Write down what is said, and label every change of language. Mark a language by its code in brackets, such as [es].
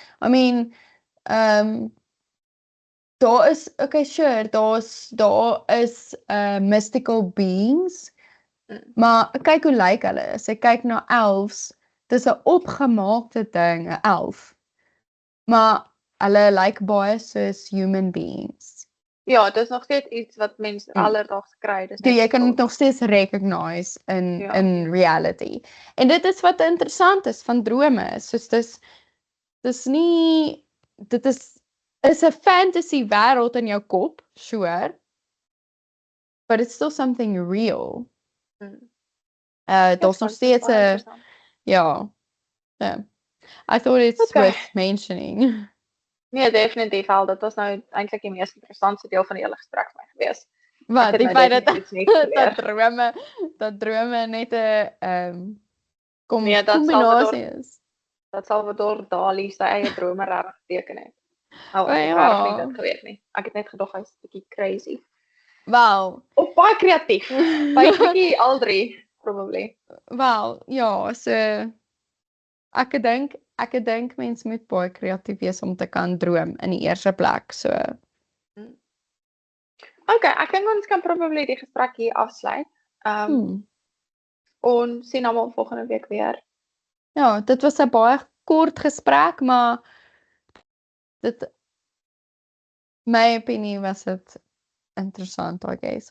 [en] I mean, [af] daar is [en] mystical beings. [af] Maar kyk hoe lyk hulle. As jy kyk na elves, dis 'n opgemaakte ding, 'n elf. Maar hulle lyk baie soos [en] human beings. [af] Ja, dit is nog steeds iets wat mense alledaags kry. Dis jy kan dit nog steeds [en] recognize in reality. [af] En dit is wat interessant is van drome. Soos dis nie, dit is 'n fantasy wêreld in jou kop, sure. [en] But it's still something real. [af] Daar's nog steeds 'n [en] I thought it's worth mentioning. [af] Nee, definitief al. Dit was nou eintlik die mees interessante deel van die hele gesprek vir my gewees. Wat, die feit dat drome net 'n kombinasie is. Dat Salvador Dali sy eie drome reg geteken het. Ek het dit geweet nie. Ek het net gedog hy's 'n bietjie crazy. Wel, of baie kreatief. Baie bietjie al drie, probably. Wel, ja, so ek dink mens moet baie kreatief wees om te kan droom in die eerste plek, so. Okay, ek dink ons kan probably die gesprek hier afsluit. Ons sien almal volgende week weer. Ja, dit was 'n baie kort gesprek, maar my opinie was dit interessant, [en] I guess.